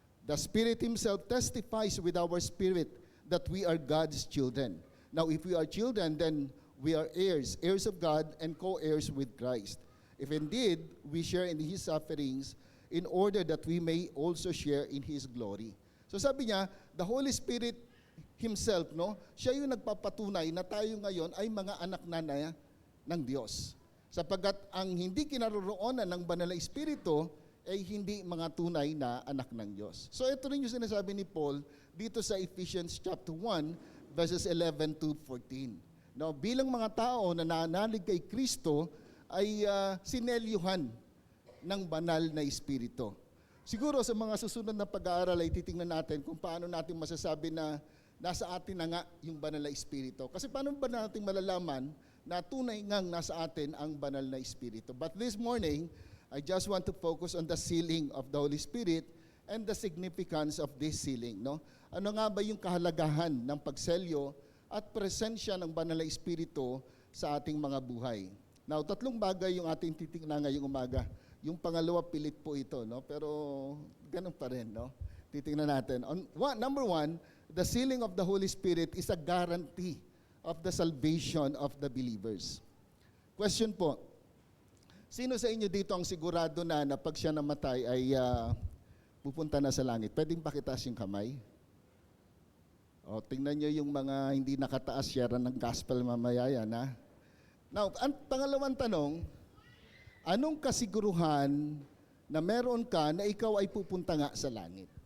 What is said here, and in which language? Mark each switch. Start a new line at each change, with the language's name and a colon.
English: The Spirit Himself testifies with our spirit that we are God's children. Now, if we are children, then we are heirs, heirs of God and co-heirs with Christ. If indeed we share in His sufferings, in order that we may also share in His glory.
Filipino: So sabi niya,
English: the Holy Spirit Himself,
Filipino: no, siya yung nagpapatunay na tayo ngayon ay mga anak na ng Diyos. Sapagkat ang hindi kinaroroonan ng Banal na Espiritu ay hindi mga tunay na anak ng Diyos. So ito rin yung sinasabi ni Paul dito sa Ephesians chapter 1, verses 11 to 14. No, bilang mga tao na nanalig kay Kristo ay sinelyuhan ng Banal na Espiritu. Siguro sa mga susunod na pag-aaral ay titingnan natin kung paano natin masasabi na nasa atin na nga yung Banal na Espiritu. Kasi paano ba natin malalaman na tunay ngang nasa atin ang Banal na Espiritu?
English: But this morning, I just want to focus on the sealing of the Holy Spirit and the significance of this sealing.
Filipino: No? Ano nga ba yung kahalagahan ng pagselyo at presensya ng Banal na Espiritu sa ating mga buhay? Now, tatlong bagay yung ating titingnan ngayong umaga. Yung pangalawa, pilit po ito, no? Pero ganun pa rin, no? Titingnan natin.
English: Number one, the sealing of the Holy Spirit is a guarantee of the salvation of the believers.
Filipino: Question po, sino sa inyo dito ang sigurado na pag siya namatay ay pupunta na sa langit? Pwedeng pakitaas yung kamay? O, tingnan nyo yung mga hindi nakataas, share ng gospel mamaya yan, ha? Now, ang pangalawang tanong, anong kasiguruhan na meron ka na ikaw ay pupunta nga sa langit?